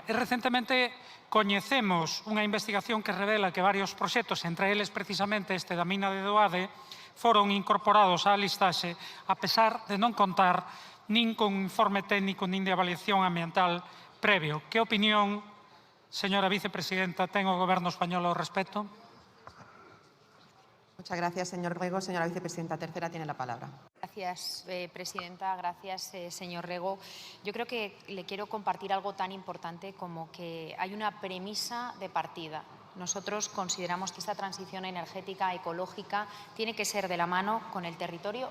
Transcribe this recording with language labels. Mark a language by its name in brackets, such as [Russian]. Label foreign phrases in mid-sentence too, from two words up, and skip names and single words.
[Galician] E recentemente coñecemos unha investigación que revela que varios proxectos, entre eles precisamente este da mina de Doade, foron incorporados á listaxe a pesar de non contar nin con informe técnico nin de avaliación ambiental previo. Que opinión, señora vicepresidenta, ten o Goberno español ao respecto? [Spanish] Muchas gracias, señor Rego. Señora vicepresidenta tercera tiene la palabra. Gracias, presidenta. Gracias, señor Rego. Yo creo que le quiero compartir algo tan importante como que hay una premisa de partida. Nosotros consideramos que esta transición energética, ecológica, tiene que ser de la mano con el territorio.